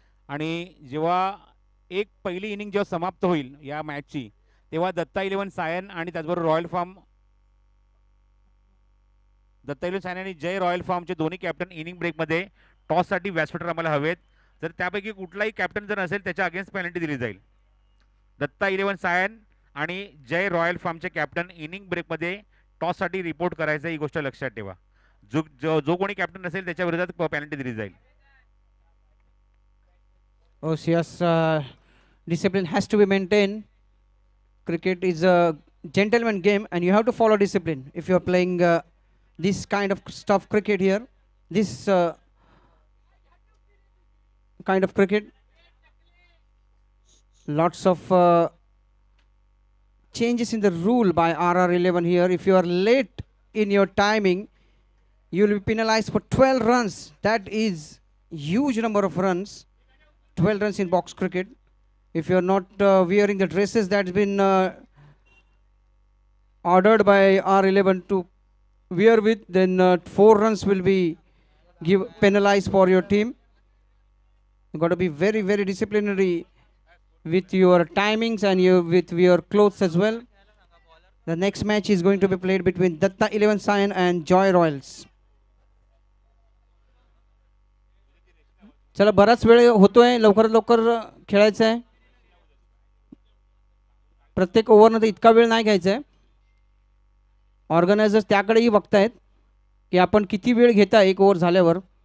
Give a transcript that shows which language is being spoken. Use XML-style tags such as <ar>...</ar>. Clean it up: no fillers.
<mr>आणि जेव्हा एक पहिली इनिंग जेव्हा समाप्त होईल या मॅचची तेव्हा दत्ता इलेव्हन सायन आणि त्याचबरोबर royal form Datta eleven Sion आणि जय रॉयल फार्मचे दोन्ही कॅप्टन इनिंग ब्रेकमध्ये टॉससाठी व्यासपीठावर आम्हाला हवेत. जर त्यापैकी कुठलाही कॅप्टन जर असेल त्याच्या अगेन्स्ट पेनल्टी दिली जाईल. दत्ता इलेव्हन सायन आणि जय रॉयल फार्मचे कॅप्टन इनिंग ब्रेकमध्ये टॉससाठी रिपोर्ट करायचं ही गोष्ट लक्षात ठेवा. जो कोणी कॅप्टन असेल त्याच्या विरोधात पेनल्टी दिली जाईल.</mr> <en>Oh, yes, discipline has to be maintained. Cricket is a gentleman game and you have to follow discipline. If you are playing this kind of stuff cricket here, this kind of cricket, lots of changes in the rule by RR11 here. If you are late in your timing, you will be penalized for 12 runs. That is huge number of runs. 12 runs in box cricket. If you are not wearing the dresses that's been ordered by R11 to wear with, then 4 runs will be penalized for your team. You got to be very, very disciplinary with your timings and with your clothes as well. The next match is going to be played between Datta 11 Sion and Joy Royals.</en> <mr>चला बराच वेळ होतोय, लवकर लवकर खेळायचं आहे. प्रत्येक ओव्हरमध्ये इतका वेळ नाही घ्यायचा आहे. ऑर्गनायझर्स त्याकडेही बघतायत की आपण किती वेळ घेता एक ओव्हर झाल्यावर.</mr>